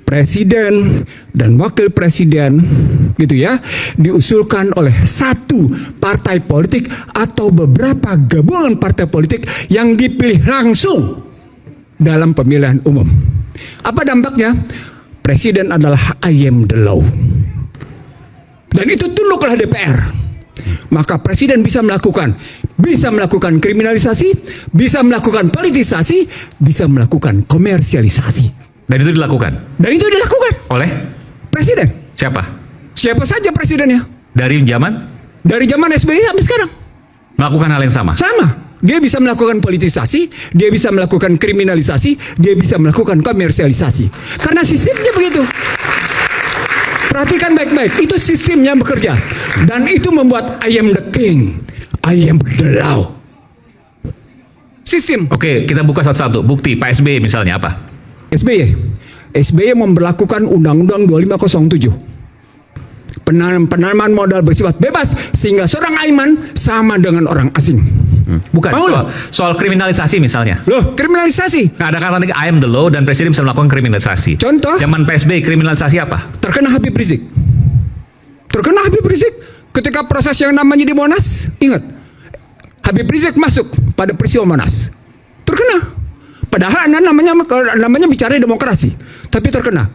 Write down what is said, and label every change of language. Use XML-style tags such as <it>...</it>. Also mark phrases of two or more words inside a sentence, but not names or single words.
<id>Presiden dan wakil presiden gitu ya diusulkan oleh satu partai politik atau beberapa gabungan partai politik yang dipilih langsung dalam pemilihan umum. Apa dampaknya? Presiden adalah</id> <en>I am the law.</en> <id>Dan itu tunduklah DPR. Maka presiden bisa melakukan kriminalisasi, bisa melakukan politisasi, bisa melakukan komersialisasi. Dan itu dilakukan. Oleh presiden. Siapa? Siapa saja presidennya. Dari zaman SBY sampai sekarang. melakukan hal yang sama. Sama. Dia bisa melakukan politisasi, dia bisa melakukan kriminalisasi, dia bisa melakukan komersialisasi. Karena sistemnya begitu. Perhatikan baik-baik, itu sistemnya bekerja. Dan itu membuat</id> <en>I am the king, I am the law.</en> <id>Sistem. Oke, kita buka satu-satu. Bukti, Pak SBY misalnya apa? SBY memberlakukan Undang-Undang 2507. Penanaman modal bersifat bebas sehingga seorang Aiman sama dengan orang asing. Bukan, soal kriminalisasi misalnya. Loh, kriminalisasi. Nah, ada kata</id> <en>I am the law</en> <id>dan presiden bisa melakukan kriminalisasi. Contoh? Zaman PSBY kriminalisasi apa? Terkena Habib Rizik. Ketika proses yang namanya di Monas, ingat. Habib Rizik masuk pada peristiwa Monas. Terkena. Padahal namanya bicara demokrasi, tapi terkena.</id>